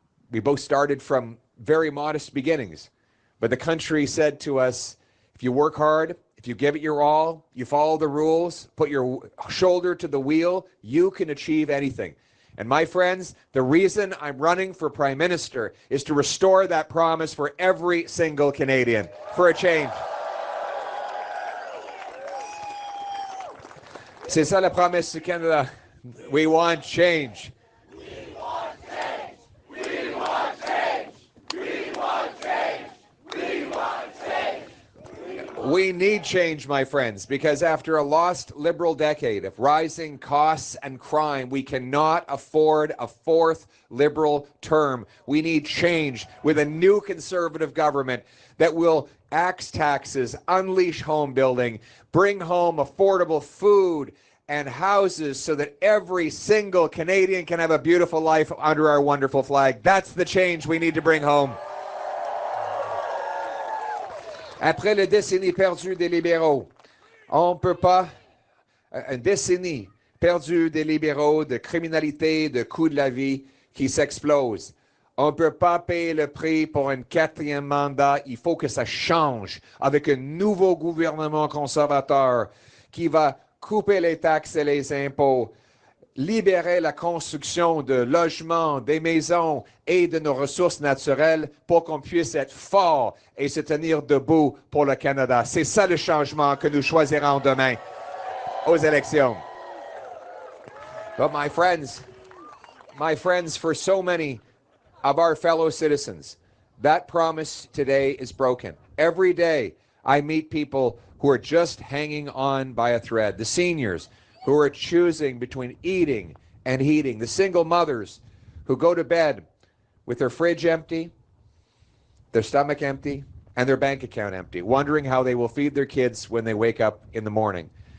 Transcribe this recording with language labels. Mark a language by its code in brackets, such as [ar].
[en] We both started from very modest beginnings. But the country said to us, if you work hard, if you give it your all, you follow the rules, put your shoulder to the wheel, you can achieve anything. And my friends, the reason I'm running for Prime Minister is to restore that promise for every single Canadian, for a change. [fr] C'est ça la promesse du Canada. [en] We want change. We want change. We want change. We want change. We want change. We need change, my friends, because after a lost Liberal decade of rising costs and crime, we cannot afford a fourth Liberal term. We need change with a new Conservative government that will axe taxes, unleash home building, bring home affordable food and houses so that every single Canadian can have a beautiful life under our wonderful flag. That's the change we need to bring home. [fr] Après la décennie perdue des libéraux, on ne peut pas, une décennie perdue des libéraux, de criminalité, de coût de la vie qui s'explose. On ne peut pas payer le prix pour un quatrième mandat. Il faut que ça change avec un nouveau gouvernement conservateur qui va couper les taxes et les impôts, libérer la construction de logements, des maisons et de nos ressources naturelles pour qu'on puisse être fort et se tenir debout pour le Canada. C'est ça le changement que nous choisirons demain aux élections. [en] But my friends, for so many of our fellow citizens, that promise today is broken. Every day I meet people who are just hanging on by a thread. The seniors who are choosing between eating and heating. The single mothers who go to bed with their fridge empty, their stomach empty, and their bank account empty, wondering how they will feed their kids when they wake up in the morning.